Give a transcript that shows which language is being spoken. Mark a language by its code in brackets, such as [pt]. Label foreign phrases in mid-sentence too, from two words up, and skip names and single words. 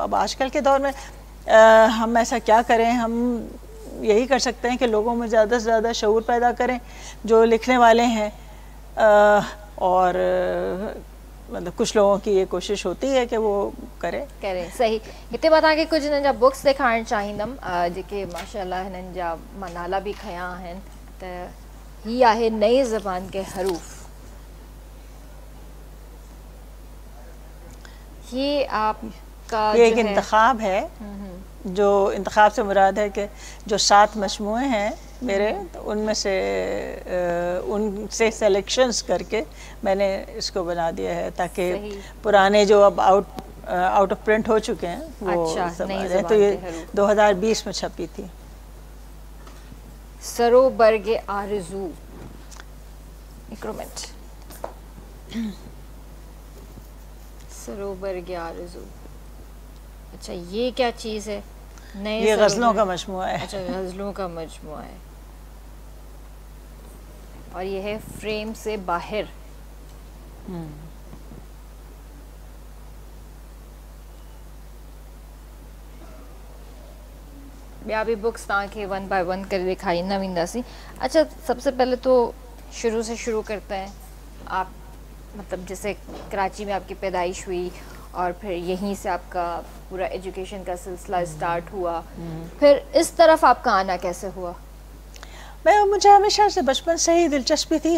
[ur] اب آج کل کے دور میں ہم ایسا کیا کریں؟ ہم یہی کر سکتے ہیں کہ لوگوں میں زیادہ سے زیادہ شعور پیدا کریں، جو لکھنے والے ہیں اور مطلب کچھ لوگوں کی یہ کوشش ہوتی ہے کہ وہ کریں. صحیح. [sd] हिते मां तव्हांखे कुझु हिननि जा बुक्स ॾेखारणु चाहींदमि जेके माशाअल्लाह हिननि जा मां नाला बि खयां आहिनि. त ही आहे [ur] نئی زبان کے حروف. یہ آپ کا یہ ایک انتخاب ہے. جو انتخاب سے مراد ہے کہ جو 7 مجموعے ہیں میرے, ان میں سے ان سے سلیکشنز کر کے میں نے اس کو بنا دیا ہے تاکہ پرانے جو اب آؤٹ آف پرنٹ ہو چکے ہیں وہ سب آ جائیں. تو یہ 2020 میں چھپی تھی. سرو برگ آرزو. ایک منٹ. سرو برگ آرزو. اچھا یہ کیا چیز ہے؟ یہ غزلوں کا مجموعہ ہے. اچھا غزلوں کا مجموعہ ہے. اور یہ ہے فریم سے باہر. [sd] ॿिया बि बुक्स तव्हांखे 1 बाय 1 करे ॾेखारींदा वेंदासीं. [ur] अच्छा سب سے پہلے تو شروع سے شروع کرتے ہیں. آپ مطلب جیسے کراچی میں آپ کی پیدائش ہوئی اور پھر یہیں سے آپ کا پورا ایجوکیشن کا سلسلہ اسٹارٹ ہوا, پھر اس طرف آپ کا آنا کیسے ہوا؟ مجھے ہمیشہ سے بچپن سے ہی دلچسپی تھی.